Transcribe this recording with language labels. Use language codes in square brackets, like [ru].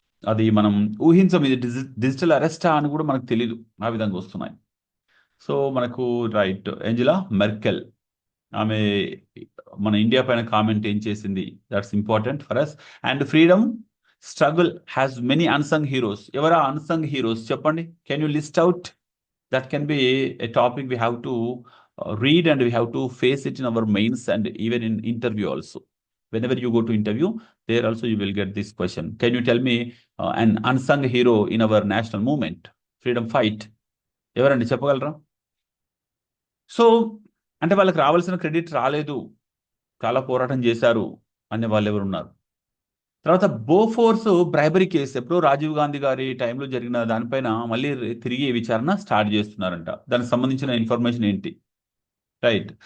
[te] అది మనం ఊహించం, ఇది డిజిటల్ అరెస్టా అని కూడా మనకు తెలీదు, ఆ విధంగా వస్తున్నాయి. సో మనకు రైట్, ఏంజెలా మెర్కెల్, ఆమె మన ఇండియా పైన కామెంట్ ఏం చేసింది, [en] That's important for us. And freedom struggle has many unsung heroes. [te] ఎవరా అన్సంగ్ హీరోస్ చెప్పండి, [en] Can you list out? That can be a topic we have to read and we have to face it in our mains and even in interview also. Whenever you go to interview, there also you will get this question. Can you tell me an unsung hero in our national movement, freedom fight? [te] ఎవరండి చెప్పగలరా? So అంటే వాళ్ళకి రావాల్సిన credit రాలేదు, చాలా పోరాటం చేశారు అనే వాళ్ళు ఎవరు ఉన్నారు? తర్వాత బోఫోర్స్ బ్రైబరీ కేసు, ఎప్పుడో రాజీవ్ గాంధీ గారి టైంలో జరిగిన దానిపైన మళ్ళీ తిరిగి విచారణ స్టార్ట్ చేస్తున్నారంట. దానికి సంబంధించిన ఇన్ఫర్మేషన్ ఏంటి? రైట్.